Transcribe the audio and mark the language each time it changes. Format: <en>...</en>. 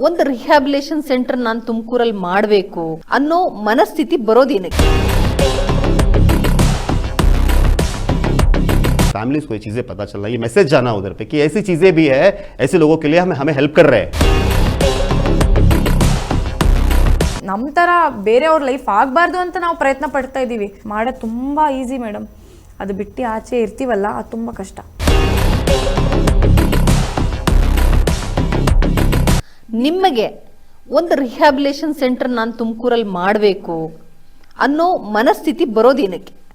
<kn>ಒಂದು rehabilitation centre ನಾನು ತುಮಕೂರಲ್ಲಿ ಮಾಡಬೇಕು ಅನ್ನೋ ಮನಸ್ಥಿತಿ ಬರೋದೇನಕ್ಕೆ?</kn> <hi>फैमिलीज को ये चीजें पता चल रहा है, ये मैसेज जाना उधर पे कि ऐसी चीजें भी है, ऐसे लोगों के लिए हमें हेल्प कर रहे हैं.</hi> <kn>ನಮ್ಮ ಥರ ಬೇರೆಯವ್ರ ಲೈಫ್ ಆಗಬಾರ್ದು ಅಂತ ನಾವು ಪ್ರಯತ್ನ ಪಡ್ತಾ ಇದ್ದೀವಿ. ಮಾಡೋದು ತುಂಬ ಈಸಿ ಮೇಡಮ್, ಅದು ಬಿಟ್ಟು ಆಚೆ ಇರ್ತೀವಲ್ಲ ಅದು ತುಂಬ ಕಷ್ಟ. ನಿಮಗೆ ಒಂದು ರಿಹ್ಯಾಬಿಲೇಷನ್ ಸೆಂಟರ್ ನಾನು ತುಮಕೂರಲ್ಲಿ ಮಾಡಬೇಕು ಅನ್ನೋ ಮನಸ್ಥಿತಿ ಬರೋದೇನಕ್ಕೆ?</kn>